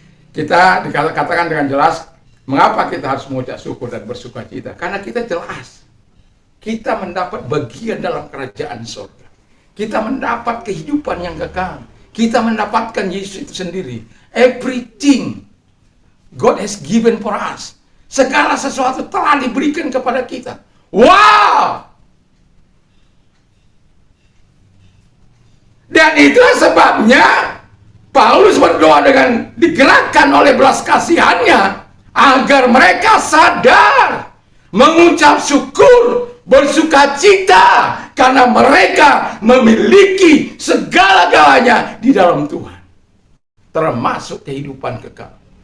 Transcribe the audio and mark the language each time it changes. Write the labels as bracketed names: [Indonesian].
[Indonesian] Kita dikatakan dengan jelas, mengapa kita harus mengucap syukur dan bersukacita? Karena kita jelas, kita mendapat bagian dalam kerajaan surga. Kita mendapat kehidupan yang kekal. Kita mendapatkan Yesus itu sendiri. [English] Everything God has given for us. [Indonesian] Segala sesuatu telah diberikan kepada kita. Wow! Dan itulah sebabnya Paulus berdoa dengan digerakkan oleh belas kasihannya agar mereka sadar, mengucap syukur, bersukacita karena mereka memiliki segala-galanya di dalam Tuhan, termasuk kehidupan kekal.